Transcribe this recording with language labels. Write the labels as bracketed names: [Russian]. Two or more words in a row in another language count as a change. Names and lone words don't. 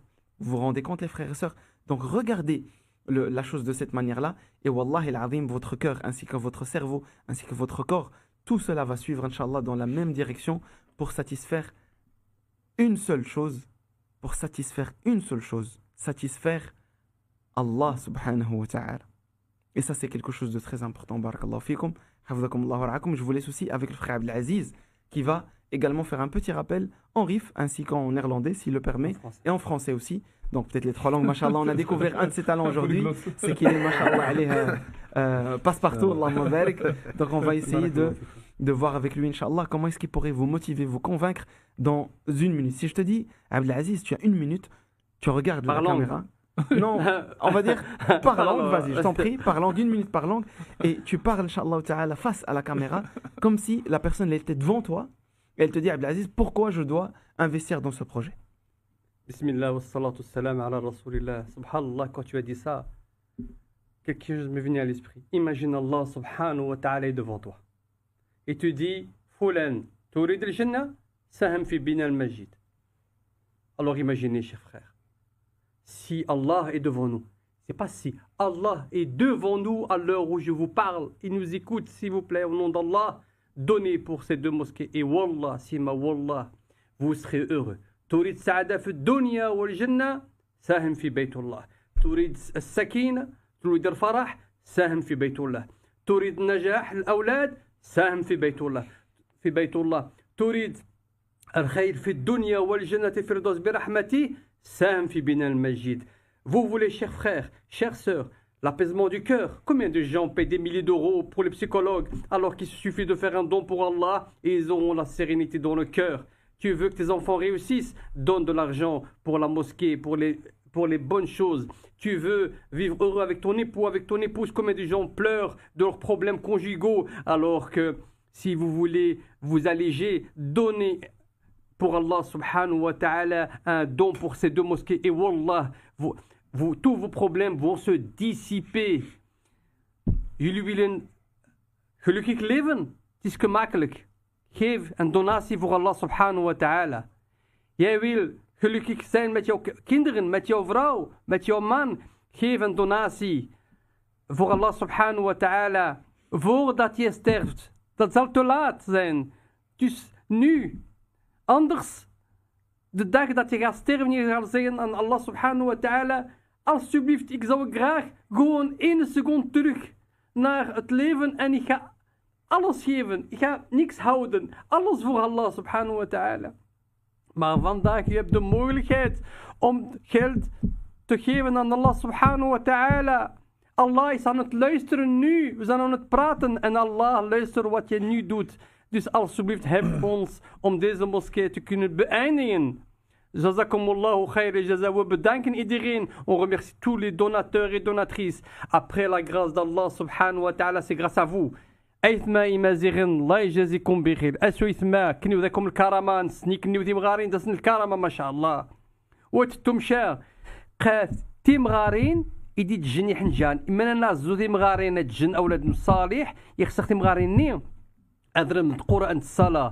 [French] Vous vous rendez compte, les frères et sœurs? Donc regardez la chose de cette manière-là, et [Arabic] wallahi al-azim, [French] votre cœur, ainsi que votre cerveau, ainsi que votre corps, tout cela va suivre, Inch'Allah, dans la même direction pour satisfaire une seule chose, satisfaire [Arabic] Allah subhanahu wa ta'ala. [French] Et ça, c'est quelque chose de très important. [Arabic] Barakallahu fikum, hafzakumullahu wa ra'akum. [French] Je vous laisse aussi avec le frère Abdelaziz, qui va également faire un petit rappel en rif, ainsi qu'en néerlandais, s'il le permet, et en français aussi. Donc peut-être les 3 langues, mashallah. On a découvert un de ses talents aujourd'hui, c'est qu'il est, mashallah, passe-partout, [Arabic] Allahumma barik. [French] Donc on va essayer de voir avec lui, Inch'Allah, comment est-ce qu'il pourrait vous motiver, vous convaincre dans 1 minute. Si je te dis, Abdelaziz, tu as 1 minute, tu regardes la caméra. Non, on va dire par langue, vas-y, je t'en prie, par langue, 1 minute par langue, et tu parles, [Arabic] Inch'Allah ta'ala, [French] face à la caméra, comme si la personne elle était devant toi, et elle te dit, Abdelaziz, pourquoi je dois investir dans ce projet? [Arabic] Bismillah wa salatu salam ala rasulillah. [French] Subhanallah, quand tu as dit ça, quelque chose m'est venu à l'esprit. Imagine [Arabic] Allah subhanahu wa ta'ala [French] est devant toi. Et tu dis, Foulan, [Arabic] turid al-jannah, saham fi bina al-majid. [French] Alors imaginez, chers frères, si Allah est devant nous, c'est pas si, Allah est devant nous à l'heure où je vous parle, il nous écoute, s'il vous plaît, au nom d'Allah, donnez pour ces 2 mosquées. [Arabic] Et wallah, sima wallah, [French] vous serez heureux. [Arabic] تريد سعادة في الدنيا والجنة ساهم في بيت الله تريد السكينة تريد الفرح ساهم في بيت الله تريد نجاح الأولاد ساهم في بيت الله تريد الخير في الدنيا والجنة الفردوس برحمته ساهم في بناء المسجد. [French] Vous voulez, chers frères, chères sœurs, l'apaisement du cœur. Combien de gens payent des milliers d'euros pour les psychologues alors qu'il suffit de faire un don pour Allah et ils auront la sérénité dans le cœur. Tu veux que tes enfants réussissent, donne de l'argent pour la mosquée, pour les bonnes choses. Tu veux vivre heureux avec ton époux, avec ton épouse. Combien de gens pleurent de leurs problèmes conjugaux, alors que si vous voulez vous alléger, donnez pour [Arabic] Allah subhanahu wa ta'ala [French] un don pour ces 2 mosquées. Et wallah, tous vos problèmes vont se dissiper. [Dutch] Jullie willen gelukkig leven, het is gemakkelijk. Geef een donatie voor [Arabic] Allah subhanahu wa ta'ala. [Dutch] Jij wil gelukkig zijn met jouw kinderen, met jouw vrouw, met jouw man. Geef een donatie voor [Arabic] Allah subhanahu wa ta'ala. [Dutch] Voordat je sterft. Dat zal te laat zijn. Dus nu. Anders, de dag dat je gaat sterven, je gaat zeggen aan [Arabic] Allah subhanahu wa ta'ala. [Dutch] Alsjeblieft, ik zou graag gewoon 1 seconde terug naar het leven en ik ga alles geven, ik ga niks houden. Alles voor [Arabic] Allah subhanahu wa ta'ala. [Dutch] Maar vandaag, je hebt de mogelijkheid om geld te geven aan [Arabic] Allah subhanahu wa ta'ala. [Dutch] Allah is aan het luisteren nu. We zijn aan het praten en Allah luistert wat je nu doet. Dus alsjeblieft, help ons om deze moskee te kunnen beëindigen. [Arabic] Jazakumullahu khair jaza. [Dutch] We bedanken iedereen. [French] On remercie tous les donateurs et donatrices. Après la grâce d' [Arabic] Allah subhanahu wa ta'ala, [French] c'est grâce à vous. [Riffian] أيثما إمازيغن الله يجازيكم بخير. أسو إثما كنيو ذاكم الكرامة نسني كنيو تيمغارين دسن الكرامة ما شاء الله. وتتمشى قاث تيمغارين يدي تجن يحنجان. إما الناس زو تيمغارين تجن أولاد صالح يخسخ تيمغارين أدرم القرآن الصلاة.